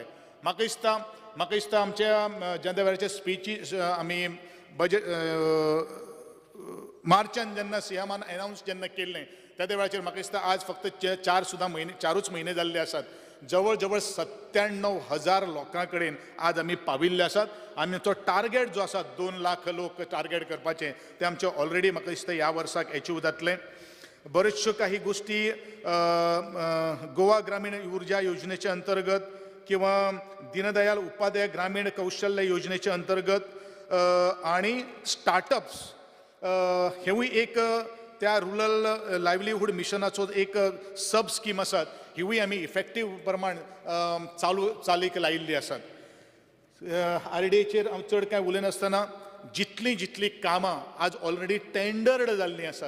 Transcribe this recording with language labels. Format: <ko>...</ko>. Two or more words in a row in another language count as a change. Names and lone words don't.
<kok>म्हाका दिसता आमच्या जेन्ना वेळाचे स्पीची आमी बजेट मार्चान जेन्ना सीएमान अनाउन्स जेन्ना केल्लें त्या वेळाचेर म्हाका दिसता आज फक्त 4च म्हयने जाल्ले आसात. जवळ जवळ 97,000 लोकां कडेन आज आमी पाविल्ले आसात. आमचो टार्गेट जो आसा 2 लाख लोक टार्गेट करपाचें तें आमचें ऑलरेडी म्हाका दिसता ह्या वर्साक अचीव जातलें. बऱ्योचश्यो काही गोष्टी गोवा ग्रामीण ऊर्जा योजनेच्या अंतर्गत किंवा दीनदयाल उपाध्याय ग्रामीण कौशल्य योजनेच्या अंतर्गत आणि स्टार्टअप्स हेवूय एक त्या</kok> <en>rural livelihood</en> <kok>मिशनाचो एक</kok> <en>sub scheme</en> <kok>आसात. हिवूय आमी इफेक्टीव प्रमाण चालीक लायिल्ली आसात. RDAचेर हांव चड कांय उलयनासतना जितलीं कामां आज ऑलरेडी टेंडर्ड जाल्लीं आसात.</kok>